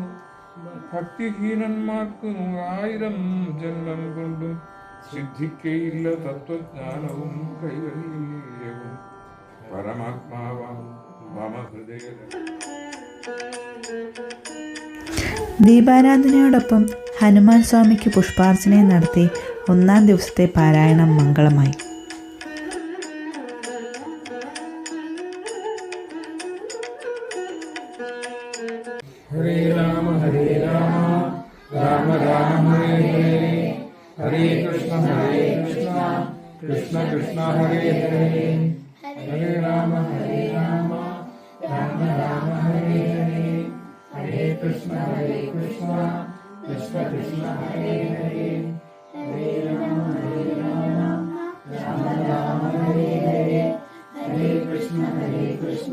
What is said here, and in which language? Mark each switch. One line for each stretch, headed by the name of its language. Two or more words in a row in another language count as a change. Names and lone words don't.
Malayalam: ഭക്തിഹീനന്മാർക്ക് 100,000 ജന്മം കൊണ്ടും സിദ്ധിക്കയില്ല തത്വജ്ഞാനവും കൈവല്യവും. പരമാത്മാവാം മമ ഹൃദയ. ദീപാരാധനയോടൊപ്പം ഹനുമാൻ സ്വാമിക്ക് പുഷ്പാർച്ചനയും നടത്തി 1-ാം ദിവസത്തെ പാരായണം മംഗളമായി.
Sanskrit: ഹരേ രാമ രാമ രാമ ഹരേ ഹരേ ഹരേ കൃഷ്ണ കൃഷ്ണ കൃഷ്ണ ഹരേ ഹരേ ഹരേ രാമ രാമ രാമ ഹരേ ഹരേ ഹരേ കൃഷ്ണ കൃഷ്ണ കൃഷ്ണ ഹരേ ഹരേ ഹരേ രാമ രാമ രാമ ഹരേ ഹരേ ഹരേ കൃഷ്ണ കൃഷ്ണ